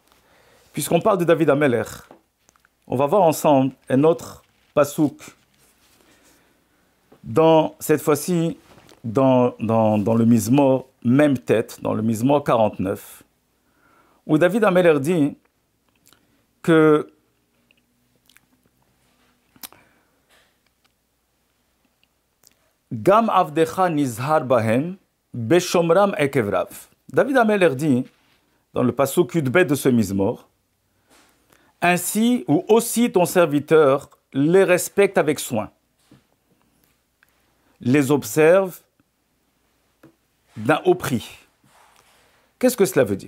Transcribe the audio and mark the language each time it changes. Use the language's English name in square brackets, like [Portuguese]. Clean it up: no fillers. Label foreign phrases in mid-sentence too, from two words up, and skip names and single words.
[French] Puisqu'on parle de David Amelech, on va voir ensemble un autre pasouk, cette fois-ci, dans le Mizmor, même tête, dans le Mizmor 49, où David Amelech dit que [Hebrew] גם עבדך נזהר בהם, בשמרם עקב רב. [French] David Amelech dit, dans le pasuk Yudbet de ce Mizmor, ainsi ou aussi ton serviteur les respecte avec soin, les observe d'un haut prix. Qu'est-ce que cela veut dire?